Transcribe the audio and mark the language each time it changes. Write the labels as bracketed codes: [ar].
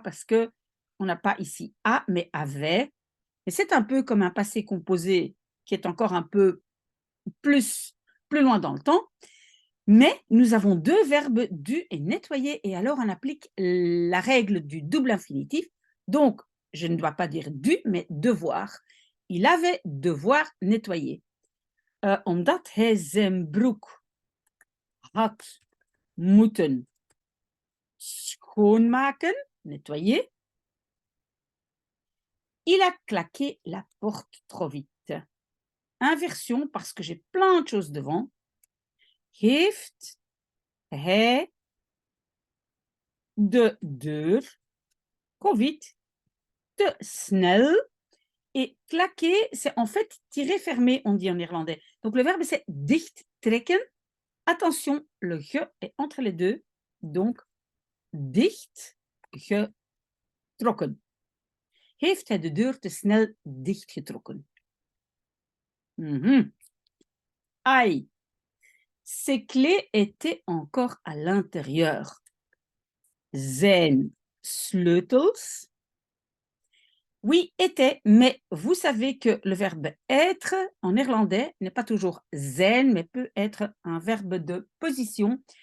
[fr] Parce que on n'a pas ici a, mais avait. Et c'est un peu comme un passé composé qui est encore un peu plus, plus loin dans le temps. Mais nous avons deux verbes dû et nettoyer, et alors on applique la règle du double infinitif. Donc, je ne dois pas dire dû, mais devoir. Il avait devoir nettoyer. [nl] Omdat hij zijn broek had moeten schoonmaken, [fr] nettoyer, il a claqué la porte trop vite. Inversion, parce que j'ai plein de choses devant. [nl] Heeft hij de deur [fr] trop vite, [nl] te snel. [fr] Et claquer, c'est en fait tirer, fermer, on dit en néerlandais. Donc le verbe, c'est [nl] dicht trekken. [fr] Attention, le ge est entre les deux. [nl] Donc, dicht getrokken. Heeft hij de deur te snel dichtgetrokken? [fr] Aïe, ses clés étaient encore à l'intérieur. [nl] Zijn sleutels. [fr] Oui, était, mais vous savez que le verbe être en néerlandais n'est pas toujours zijn, mais peut être un verbe de position.